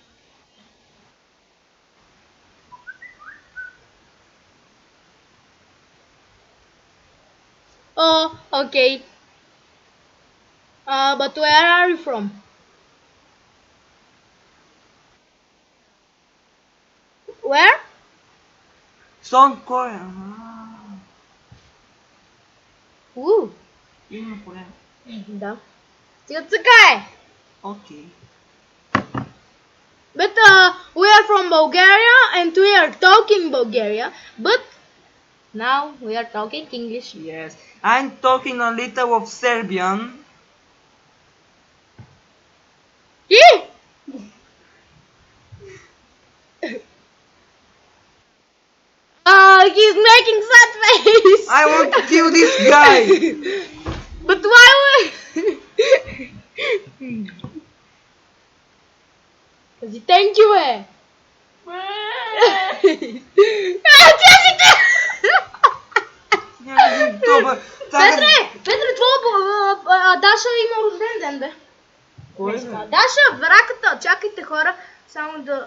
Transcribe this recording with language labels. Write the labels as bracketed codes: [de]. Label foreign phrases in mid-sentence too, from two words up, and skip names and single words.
[en] Oh, okay. But where are you from? Where? South Korea. Ooh. [bg] Южна Корея. Да. Сега така е. [en] Okay. But we are from Bulgaria and we are talking Bulgaria. But now we are talking English. Yes. I'm talking a little of Serbian. Yeah. He's making sad face. I want to kill this guy. But why would? Because thank you, eh? [bg] Петре, твоя Даша има рожден ден, бе. Кой е? Даша, раката, чакайте хора, само да...